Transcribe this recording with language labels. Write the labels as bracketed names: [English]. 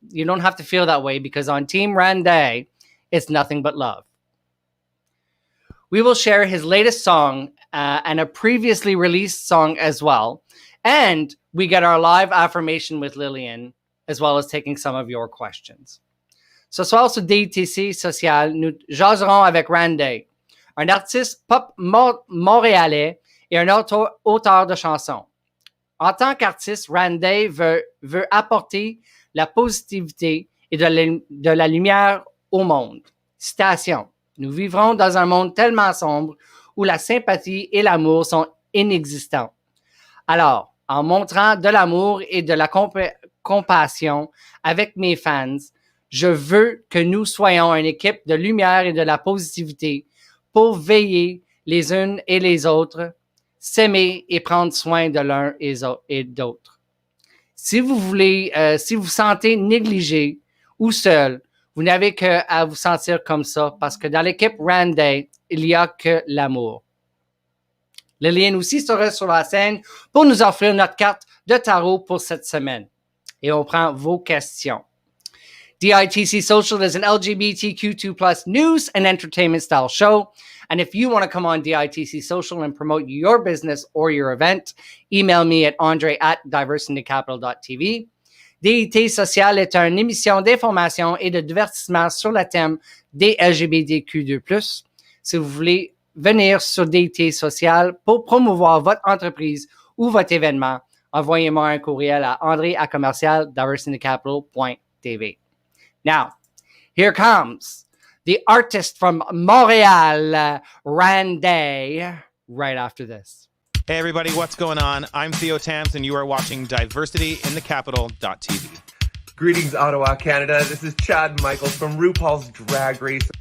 [English] You don't have to feel that way because on Team Randay, it's nothing but love." We will share his latest song and a previously released song as well. And we get our live affirmation with Lillian, as well as taking some of your questions. [French] Ce soir sur DITC Social, nous jaserons avec Randay, un artiste pop montréalais et un auteur de chansons. En tant qu'artiste, Randay veut apporter la positivité et de la lumière au monde. Citation. Nous vivrons dans un monde tellement sombre où la sympathie et l'amour sont inexistants. Alors, en montrant de l'amour et de la compassion avec mes fans, je veux que nous soyons une équipe de lumière et de la positivité pour veiller les unes et les autres, s'aimer et prendre soin de l'un et d'autres. Si vous sentez négligé ou seul, vous n'avez qu'à vous sentir comme ça parce que dans l'équipe Randay, il n'y a que l'amour. Lillian aussi sera sur la scène pour nous offrir notre carte de tarot pour cette semaine. Et on prend vos questions. [English] DITC Social is an LGBTQ2+ news and entertainment style show. And if you want to come on DITC Social and promote your business or your event, email me at andre@diversitycapital.tv. [French] DITC Social est une émission d'information et de divertissement sur le thème des LGBTQ2+. Si vous voulez venir sur DITC Social pour promouvoir votre entreprise ou votre événement, envoyez-moi un courriel à andre@diversitycapital.tv. [English] Now, here comes the artist from Montreal, Randay, right after this. Hey everybody, what's going on? I'm Theo Tams and you are watching DiversityInTheCapital.tv. Greetings, Ottawa, Canada. This is Chad Michaels from RuPaul's Drag Race.